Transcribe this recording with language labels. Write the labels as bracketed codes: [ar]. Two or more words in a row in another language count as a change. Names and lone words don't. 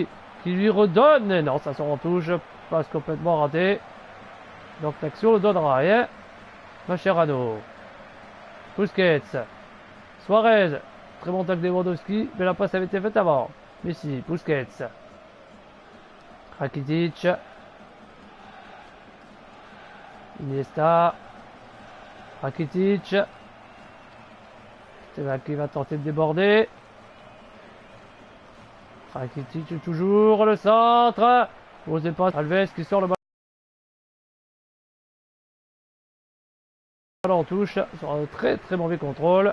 [fr] Qui lui redonne. Et non, ça sort en touche. Passe complètement raté. Donc l'action ne donnera rien. Mascherano. Busquets. Suarez. Très bon tacle de Lewandowski. Mais la passe avait été faite avant. Messi. Busquets. Rakitic. Iniesta. Rakitic. C'est là qui va tenter de déborder. Rakitic toujours, le centre. Osez pas, Alves qui sort le ballon en touche sur un très très mauvais contrôle.